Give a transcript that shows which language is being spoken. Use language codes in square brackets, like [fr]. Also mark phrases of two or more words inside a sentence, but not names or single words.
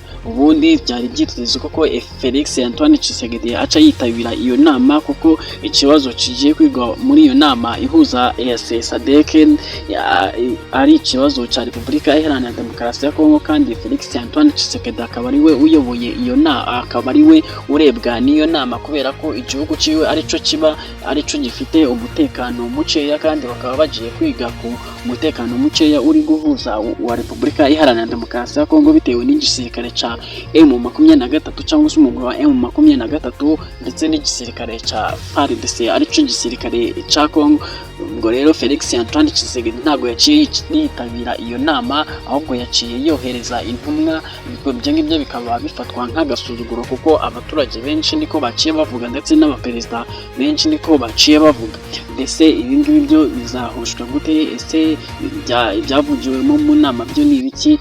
[rn] Ubundi byari byitezwe ko Felix Antoine Tshisekedi aca yitabira iyo nama, kuko ikibazo kigiye kwigwa muri iyo nama ihuza EAC SADC ari ikibazo cya Repubulika Iharanira Demokarasi ya Kongo, kandi Felix Antoine Tshisekedi akaba ari we uyoboye iyo nama, akaba ari we urebwa n'iyo nama, kubera ko igihugu ciwe arico gifite umutekano muceya, kandi bakaba bagiye kwiga ku umutekano muceya uri guhuza wa Repubulika Iharanira Demokarasi ya Kongo bitewe n'igisirikare ca M23 cyangwa se umugwi wa M23 ndetse n'igisirikare ca FARDC arico gisirikare ca Kongo. Ubwo rero Felix Antoine Tshisekedi ntabwo yaciye yitabira iyo nama, ahubwo yaciye yohereza intumwa. Ibyo ngibyo bikaba bifatwa nk'agasuzuguro, kuko abaturage benshi niko baciye bavuga ndetse n'abaperezida benshi niko baciye bavuga. Mbese ibi ngibi byo bizahushwa gute? Ese ibyavugiwemo mu nama byo ni ibiki?